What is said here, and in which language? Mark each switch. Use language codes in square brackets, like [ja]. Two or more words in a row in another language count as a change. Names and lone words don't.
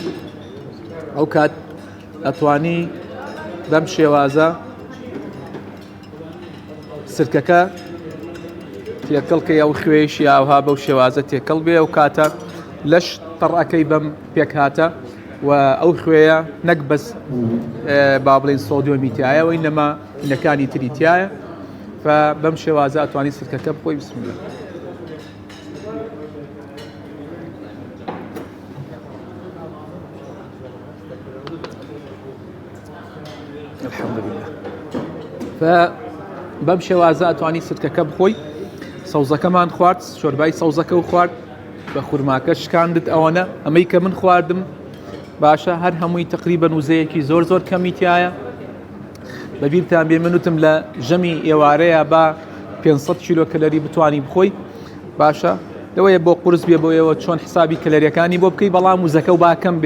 [ckb] ئەو کات ئەتوانی بەم شێوازە سرکەکە تێکەڵکەی ئەو خوێشی ئاوها بەو شێوازە تێکەڵ بێ، ئەو کاتە لەش تەڕەکەی بەم پێک هاتە و ئەو خوێیە نەک بەس با بڵێن سۆدیۆمی تایە و ئینەما هینەکانی تری تایە، بەم شێوازە ئەتوانی سرکەکە بخۆی. [ar] بسم الله. الحمد لله. [ckb] بەم شێوازە ئەتوانی سرکەکە بخۆی. سەوزەکەمان خوارد، شۆربای سەوزەکە و خوارد بە خوورماکە شکاندت. ئەوەنە ئەمەی کە من خواردم باشە، هەر هەمووی تقریبەن وزەیەکی زۆر زۆر کەمی تایە. بەبیرتان بێ منوتم لە ژەمی ئێوارەیە با 500 کیلۆ کەلەری بتوانی بخۆی باشە، لەوەیە بۆ قورس بێ بۆیەوە چۆن حسابی کەلەریەکانی بۆ بکەی، بەڵام وزەکە و باکەم بێ.